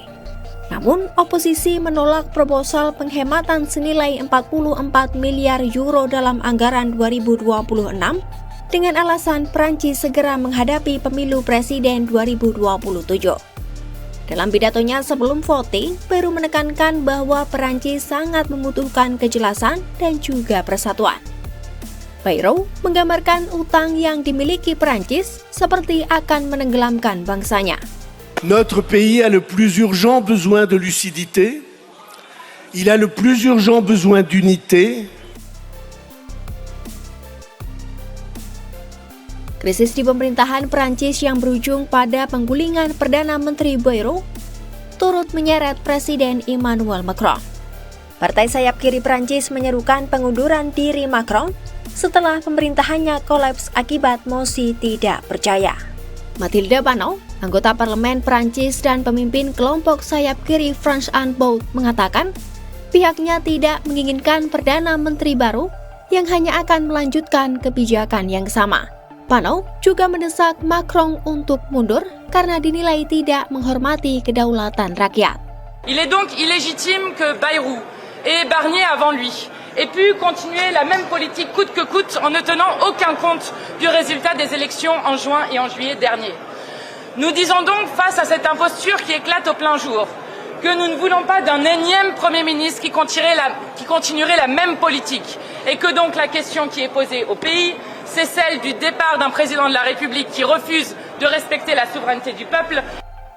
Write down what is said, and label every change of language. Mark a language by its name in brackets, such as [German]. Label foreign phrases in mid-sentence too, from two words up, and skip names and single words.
[Indonesian] Namun, oposisi menolak proposal penghematan senilai 44 miliar euro dalam anggaran 2026 dengan alasan Prancis segera menghadapi pemilu presiden 2027. Dalam pidatonya sebelum voting, Bayrou menekankan bahwa Perancis sangat membutuhkan kejelasan dan juga persatuan. Bayrou menggambarkan utang yang dimiliki Perancis seperti akan menenggelamkan bangsanya. [French] Notre pays a le plus urgent besoin de lucidité, il a le plus urgent besoin d'unité. [Indonesian] Krisis di pemerintahan Perancis yang berujung pada penggulingan Perdana Menteri Bayrou turut menyeret Presiden Emmanuel Macron. Partai sayap kiri Perancis menyerukan pengunduran diri Macron setelah pemerintahannya kolaps akibat mosi tidak percaya. Mathilde Panot, anggota parlemen Perancis dan pemimpin kelompok sayap kiri France Unbowed mengatakan pihaknya tidak menginginkan Perdana Menteri baru yang hanya akan melanjutkan kebijakan yang sama. Panot juga mendesak Macron untuk mundur karena dinilai tidak menghormati kedaulatan rakyat. [French] Il est donc illégitime que Bayrou et Barnier avant lui aient pu continuer la même politique coûte que coûte en ne tenant aucun compte du résultat des élections en juin et en juillet dernier. Nous disons donc face à cette imposture qui éclate au plein jour que nous ne voulons pas d'un énième Premier ministre qui continuerait la même politique et que donc la question qui est posée au pays c'est celle du départ d'un président de la République qui refuse de respecter la souveraineté du peuple.